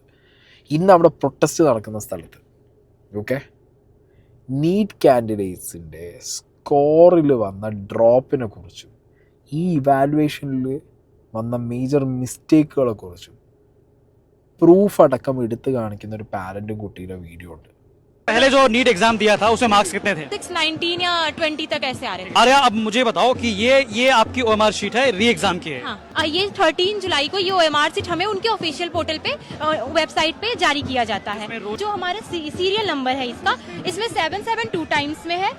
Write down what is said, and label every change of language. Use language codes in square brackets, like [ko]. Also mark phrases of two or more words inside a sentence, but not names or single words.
[ml] ഇന്ന് അവിടെ പ്രൊട്ടസ്റ്റ് നടക്കുന്ന സ്ഥലത്ത് ഓക്കെ, നീറ്റ് കാൻഡിഡേറ്റ്സിൻ്റെ സ്കോറിൽ വന്ന ഡ്രോപ്പിനെ കുറിച്ചും ഈ ഇവാലുവേഷനിൽ വന്ന [en] major mistakes [ml] കുറിച്ചും പ്രൂഫ് അടക്കം എടുത്ത് കാണിക്കുന്ന ഒരു പാരൻറ്റും കുട്ടിയുടെ വീഡിയോ ഉണ്ട്. [hi] पहले जो नीट एग्जाम दिया था उसमें मार्क्स कितने थे? 619 या 20 तक ऐसे आ रहे थे। अरे अब मुझे बताओ कि ये आपकी OMR शीट है, री एग्जाम की है? हाँ, ये 13 जुलाई को ये OMR शीट हमें उनके [en] official portal [hi] पे वेबसाइट पे जारी किया जाता है। जो हमारा [en] serial number [hi] है इसका, इसमें 772 टाइम्स में है।